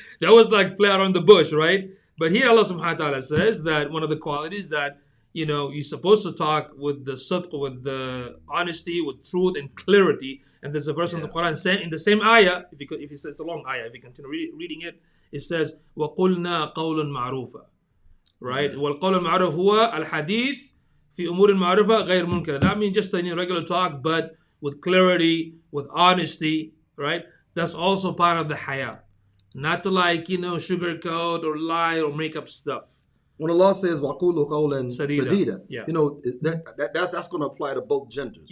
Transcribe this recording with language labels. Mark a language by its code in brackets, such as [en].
[en] They always like play around the bush, right? But here Allah subhanahu wa ta'ala says that one of the qualities that, you're supposed to talk with the sidq, with the honesty, with truth and clarity. And there's a verse in the Quran saying in the same ayah, if you say it's a long ayah, if you continue reading it, it says, [ar] وَقُلْنَا قَوْلًا مَعْرُوفًا. [en] Right? [ar] وَالْقَوْلُ الْمَعْرُوفُ هُوَ الْحَدِيث في أمور المعروفة غير منكرة. [en] That means just regular talk, but with clarity, with honesty, right? That's also part of the haya. Not to sugarcoat or lie or make up stuff. When Allah says [ar] وَقُولُوا قَوْلًا سَدِيدًا, [en] Yeah. that's going to apply to both genders.